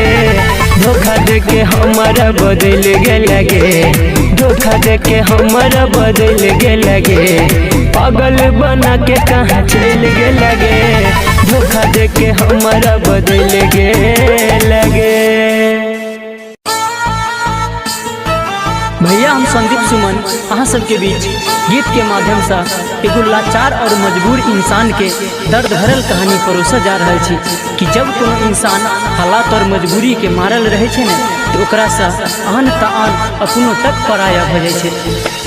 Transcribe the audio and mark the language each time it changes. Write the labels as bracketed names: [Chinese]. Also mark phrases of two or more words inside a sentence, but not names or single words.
[Maithili] धोखा दे के हमारा बदल गे लगे, धोखा दे के हमारा बदल गे लगे, पागल बना के कहाँ चल गे लगे। धोखा दे के हमारा बदल गे लगे। भैया हम संदीप सुमन अहाँ सबके बीच गीत के माध्यम से एगो लाचार और मजबूर इंसान के दर्द भरल कहानी परोसा जा रहा छी कि जब कोनो इंसान हालात और मजबूरी के मारल रहे छे ने तो ओकरा से आन तान अपनो तक पराया भ जाय छे।